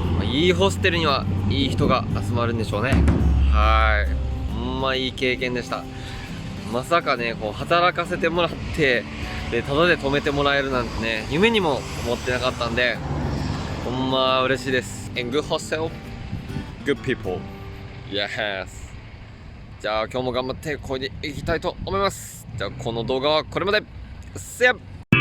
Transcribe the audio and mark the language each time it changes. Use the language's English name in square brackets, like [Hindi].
[Japanese] いいホステルにはいい人が集まるんでしょうね。はい、ほんまいい経験でした。まさかね、こう働かせてもらってでタダで泊めてもらえるなんてね、夢にも思ってなかったんで、ほんま嬉しいです。 [English] And good hostel, good people. Yes. [Japanese] じゃあ今日も頑張ってこれでいきたいと思います。じゃあこの動画はこれまで。 [English] See ya!